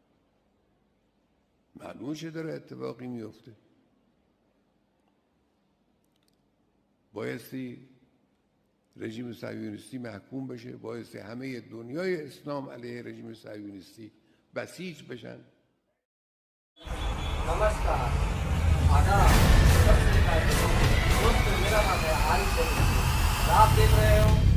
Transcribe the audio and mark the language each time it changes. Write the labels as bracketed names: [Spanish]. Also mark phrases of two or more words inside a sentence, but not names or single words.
[Persian] معلومه چه داره اتفاقی میفته. بایستی رژیم صهیونیستی محکوم بشه، بایستی همه دنیای اسلام علیه رژیم صهیونیستی بسیج بشن. [Hindi] नमस्कार, आदाब, सबसे पहले दोस्तों मेरा नाम है आरिफ। आप देख रहे हो